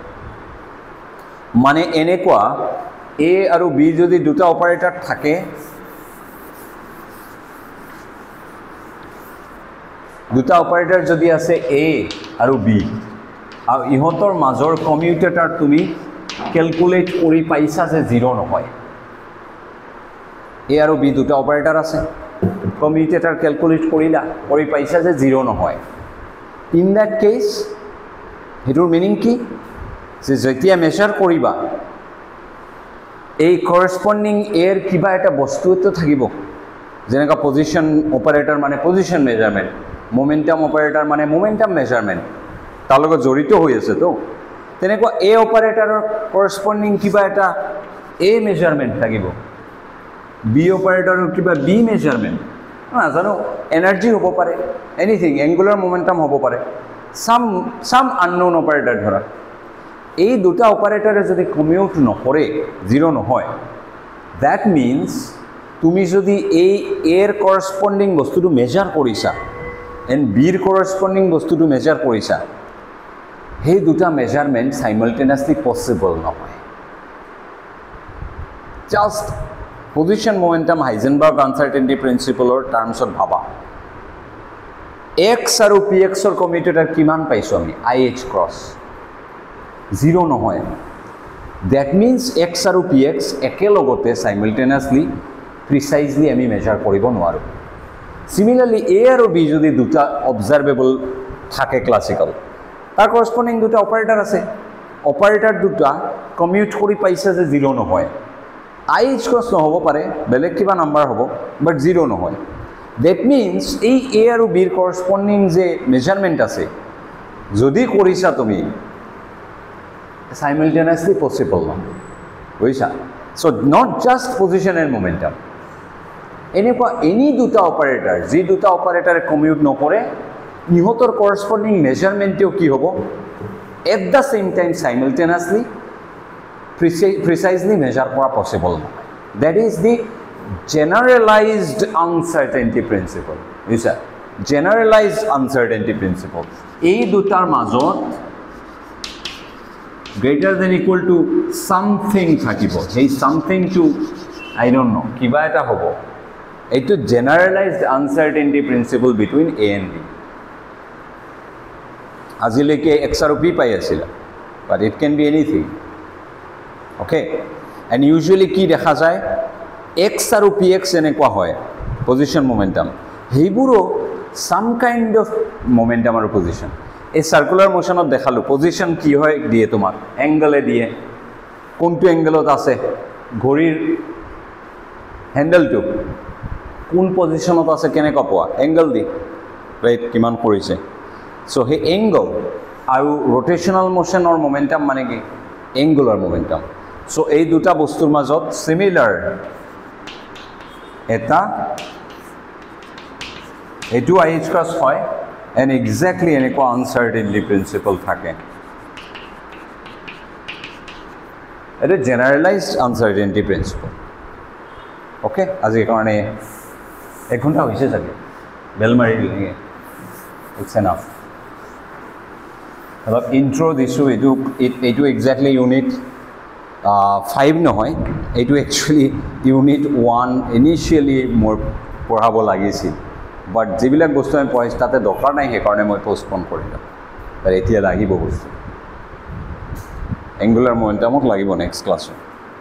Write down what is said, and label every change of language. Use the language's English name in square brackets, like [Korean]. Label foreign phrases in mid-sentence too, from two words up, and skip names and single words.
[Assamese] মানে এনেকুৱা এ আৰু বি যদি দুটা অপাৰেটৰ থাকে দুটা অপারেটর যদি আছে এ আর বি আর ইহতর মাজর কমিউটেটর তুমি ক্যালকুলেট কৰি পাইছা যে 0 নহয় এ আর বি দুটা অপারেটর আছে কমিউটেটর ক্যালকুলেট কৰিলা কৰি পাইছা যে 0 নহয় [English] in that case [Assamese] হেতুৰ মিনিং কি যে যেতিয়া মেজার কৰিবা এই করসপন্ডিং এর কিবা এটা বস্তু তো থাকিব যেনেকা [English] position operator [Assamese] মানে [English] position measurement momentum operator [Assamese] মানে [English] momentum measurement [Assamese] তার লগত জড়িত হৈ আছে তো তেনেকুৱা এ অপারেটৰৰ করসপন্ডিং কিবা এটা এ মেজারমেন্ট থাকিব বি অপারেটৰৰ কিবা বি মেজারমেন্ট না জানো এনার্জি হ'ব পাৰে [English] anything angular momentum [Assamese] হ'ব পাৰে [English] some unknown operator [Assamese] ধৰা এই দুটা অপারেটৰে যদি কমিউট নকৰে 0 নহয় [English] that means [Assamese] তুমি যদি এই এর করসপন্ডিং বস্তুটো মেজার কৰিছা and বিৰ corresponding বস্তুটো মেজার কৰিছা হে দুটা মেজারমেন্ট [English] simultaneously possible [Assamese] নহয় [English] just position momentum Heisenberg uncertainty principle [Assamese] টার্মছত ভাবা x আৰু px ৰ কমিউটেটৰ কিমান পাইছো আমি ih ক্রস 0 নহয় [English] that means [Assamese] x আৰু px একেলগতে [English] simultaneously precisely [Assamese] আমি মেজার কৰিব নোৱাৰো [English] Similarly, A or B [Assamese] যদি দুটা observable থাকে ক্লাছিক্যাল তাৰ কৰস্পণ্ডিং দুটা অপাৰেটৰ আছে অপাৰেটৰ দুটা কমিউট কৰি পাইছে যে 0 নহয় IH ক্ৰছ নহ'ব পাৰে বেলেগ কিবা নাম্বাৰ হ'ব বাট 0 নহয় [English] that means [Assamese] এই A আৰু B ৰ কৰস্পণ্ডিং যে মেজাৰমেণ্ট আছে যদি কৰিছা তুমি [English] simultaneously possible [Assamese] নহয় বুজিছা [English] so not just position and momentum [Assamese] এনেকুৱা এনি দুটা অপাৰেটৰ যি দুটা অপাৰেটৰে কমিউট নকৰে ইহঁতৰ কৰস্পণ্ডিং মেজাৰমেণ্টও কি হ'ব [English] at the same time simultaneously precisely measure [Assamese] কৰা possible নহয় [English] that is the generalized uncertainty principle [Assamese] বুজিছা [English] generalized uncertainty principle [Assamese] এই দুটাৰ মাজত [English] greater than equal to something [Assamese] থাকিব সেই [English] something to I don't know [Assamese] কিবা এটা হ'ব এইটো [English] generalized uncertainty principle between A and B [Assamese] আজিলৈকে X আৰু P পাই আছিল [English] but it can be anything okay and usually [Assamese] কি দেখা যায় X আৰু Px এনেকুৱা হয় [English] position momentum [Assamese] সেইবোৰো [English] some kind of momentum [Assamese] আৰু position এই [English] circular motion [Assamese] দেখালো পজিশন কি হয় দিয়ে তোমাক অ্যাঙ্গেলে দিয়ে কোনটো অ্যাঙ্গেলত আছে ঘড়িৰ হ্যান্ডেলটো কোন পজিশনত আছে কেনেকৈ পোৱা অ্যাঙ্গেল দি ৰাইট কিমান কৰিছে সো হে অ্যাঙ্গেল আৰু [English] rotational motion [Assamese] মোমেন্টাম মানে কি [English] angular momentum [Assamese] সো এই দুটা বস্তুৰ মাজত সিমিলাৰ এটা এটু IH ক্রস হয় [English] and exactly [Assamese] এনেকুৱা [English] uncertainty principle [Assamese] থাকে এটা [English] generalized uncertainty principle okay [Assamese] আজিৰ কাৰণে 1 ঘণ্টা হৈছে চাগে বেল মাৰি দিলে [English] it's enough [Assamese] অলপ ইন্ট্রো দিছো এইটো [English] exactly unit 5 [Assamese] নহয় এইটো [English] actually unit 1 initially [Assamese] মোৰ পঢ়াব লাগিছিল but যিবিলাক বস্তু আমি পঢ়াইছো তাতে দৰকাৰ নাই সেইকাৰণে মই পোষ্টপন কৰিলোঁ আৰু এতিয়া লাগিব বস্তু এংগুলাৰ মোমেন্টামক লাগিব [English] next class